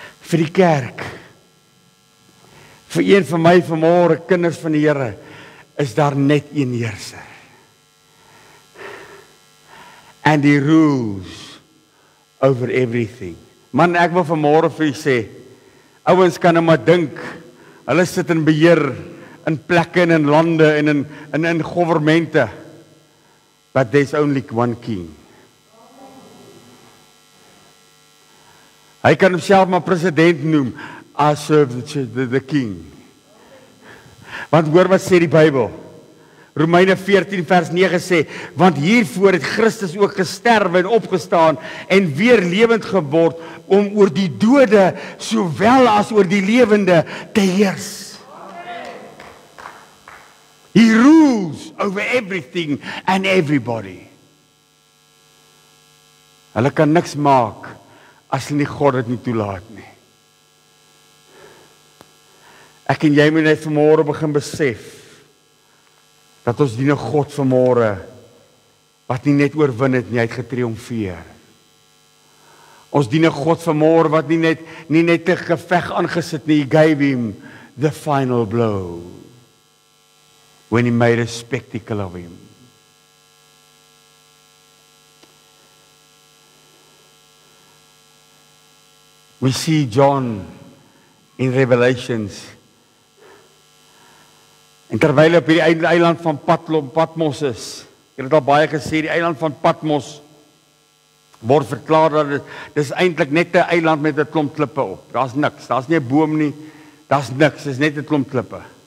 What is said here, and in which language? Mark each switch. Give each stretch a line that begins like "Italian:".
Afrikaans: Vir die kerk, vir een van my vanmôre kinders van die Here, is daar net een heerser.
English: And he rules over everything.
Afrikaans: Man, ek wil vanmôre vir u sê, ouens kan nou maar dink, hulle sit in beheer, in plekke en in lande en in governmente.
English: But there's only one king.
Afrikaans: Hy kan homself maar president noem,
English: I serve the king.
Afrikaans: Want hoor wat sê die Bybel? Romeine 14 vers 9 sê, want hiervoor het Christus ook gesterwe en opgestaan en weer lewend geword om oor die dode sowel as oor die lewende te heers.
English: He rules over everything and everybody.
Afrikaans: Hulle kan niks maak as nie God dit nie toelaat nie. Ek en jy moet net vanmôre begin besef dat ons dien 'n God vanmôre wat nie net oorwin het nie, hy het getriomfeer. Ons dien 'n God vanmôre wat nie net 'n geveg aangesit nie,
English: he gave him the final blow when he made a spectacle of him. We see John in Revelations
Afrikaans: En terwyl op hierdie eiland van Patmos is, ek het al baie gesê, die eiland van Patmos word verklaar dat dis eintlik net 'n eiland met 'n klomp klippe op. Daar's niks, daar's nie 'n boom nie, daar's niks, dis net 'n klomp klippe.